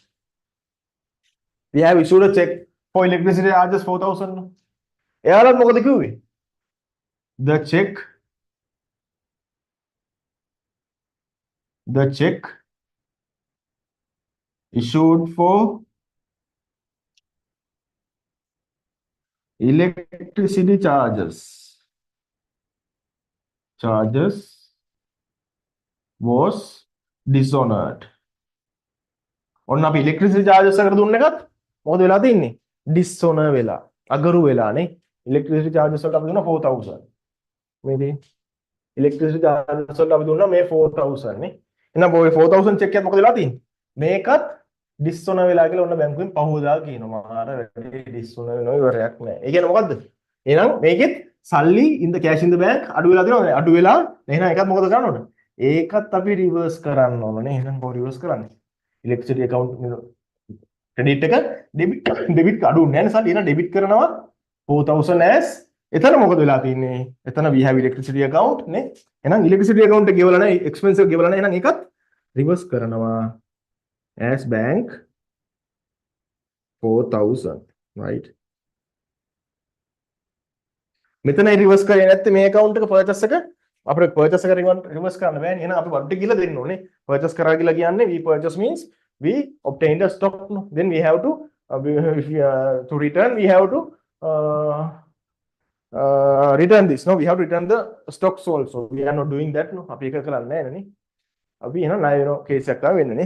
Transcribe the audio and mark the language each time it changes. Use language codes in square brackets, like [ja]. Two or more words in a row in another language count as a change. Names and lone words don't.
[en] We have issued a check for electricity charges 4,000. [si] එයාලත් මොකද කිව්වේ? [en] The check issued for electricity charges was dishonored. [si] ඔන්න අපි [en] electricity charges [si] එකට දුන්න එකත් මොකද වෙලා තින්නේ? Dishonor වෙලා. අගරු වෙලානේ. [en] electricity charges [si] වලට අපි දුන්නා 4,000. මේ දේ [en] electricity charges [si] වලට අපි දුන්නා මේ 4,000 නේ. එහෙනම් ඔය 4,000 check එකත් මොකද වෙලා තින්නේ? මේකත් dishonor වෙලා කියලා ඔන්න බැංකුවෙන් පහුවදා කියනවා. මාර වැඩි dishonor වෙනව ඉවරයක් නැහැ. ඒ කියන්නේ මොකද්ද? එහෙනම් මේකෙත් සල්ලි [en] in the cash in the bank [si] අඩු වෙලා තියෙනවද? අඩු වෙලා එහෙනම් ඒකත් මොකද කරන්න ඕන? ඒකත් අපි reverse කරන්න ඕනනේ. එහෙනම් කොහොමද reverse කරන්නේ? [en] electricity account credit [si] එක debit අඩු නැහැ නේ සල්ලි. එහෙනම් debit කරනවා 4,000 as එතන මොකද වෙලා තියෙන්නේ? එතන [en] we have electricity account [si] නේ. එහෙනම් [en] electricity account [si] එක ගෙවලා නැහැ, expense එක ගෙවලා නැහැ. එහෙනම් ඒකත් reverse කරනවා [en] as bank 4,000 right. [si] මෙතනයි reverse කරේ නැත්නම් මේ account එක purchase එක අපිට purchase එක reverse කරන්න බෑනේ. එහෙනම් අපි වඩ කියලා දෙන්න ඕනේ. purchase කරා කියලා කියන්නේ [en] we purchase means we obtained a stock, no? Then we have to to return we have to return this, no? We have to return the stocks also. We are not doing that, no? [si] අපි ඒක කරන්නේ නැහැ නේ. අපි එහෙනම් ණය වෙන කේස් එකක් තමයි වෙන්නේ නේ.